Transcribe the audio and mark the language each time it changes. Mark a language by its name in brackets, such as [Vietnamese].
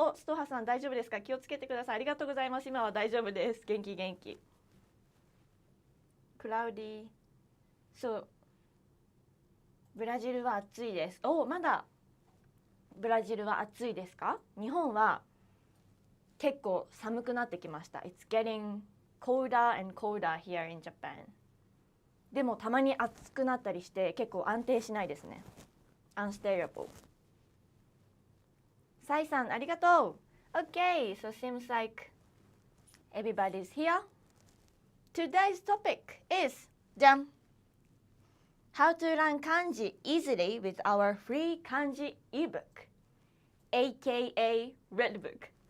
[Japanese] お、ストハさん大丈夫ですか？気をつけてください。ありがとうございます。今は大丈夫です。元気元気。クラウディ。そう。ブラジルは暑いです。お、まだブラジルは暑いですか？日本は結構寒くなってきました。 [English] It's getting colder and colder here in Japan. [Japanese] でもたまに暑くなったりして結構安定しないですね。 [English] Unstable. [Japanese] サイさんありがとう。 [English] Okay, so seems like everybody's here. Today's topic is How to learn kanji easily with our free kanji eBook, aka Red Book.